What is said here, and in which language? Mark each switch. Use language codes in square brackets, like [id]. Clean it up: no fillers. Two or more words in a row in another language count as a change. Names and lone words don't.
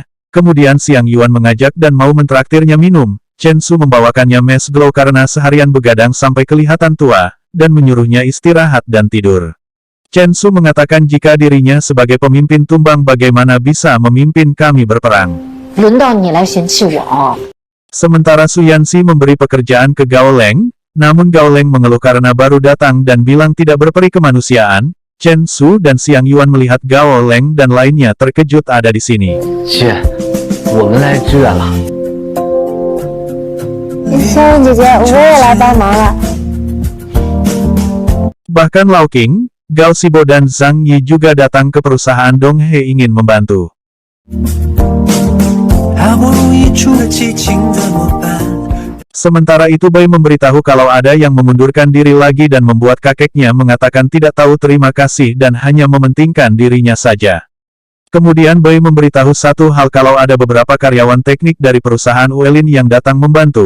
[id] Kemudian Xiang Yuan mengajak dan mau mentraktirnya minum. Chen Su membawakannya mes glow karena seharian begadang sampai kelihatan tua, dan menyuruhnya istirahat dan tidur. Chen Su mengatakan jika dirinya sebagai pemimpin tumbang bagaimana bisa memimpin kami berperang. [zh] 轮到你来嫌弃我。 [id] Sementara Su Yanxi memberi pekerjaan ke Gao Leng, namun Gao Leng mengeluh karena baru datang dan bilang tidak berperi kemanusiaan. Chen Su dan Xiang Yuan melihat Gao Leng dan lainnya terkejut ada di sini. [zh] 姐，我们来支援了。肖文姐姐，我也来帮忙了。 [id] Bahkan Lao King, Gao Xibo dan Zhang Yi juga datang ke perusahaan Donghe ingin membantu. [zh] 好不容易出了激情怎么办？ [id] Sementara itu Bai memberitahu kalau ada yang mengundurkan diri lagi dan membuat kakeknya mengatakan tidak tahu terima kasih dan hanya mementingkan dirinya saja. Kemudian Bai memberitahu satu hal kalau ada beberapa karyawan teknik dari perusahaan Uelin yang datang membantu.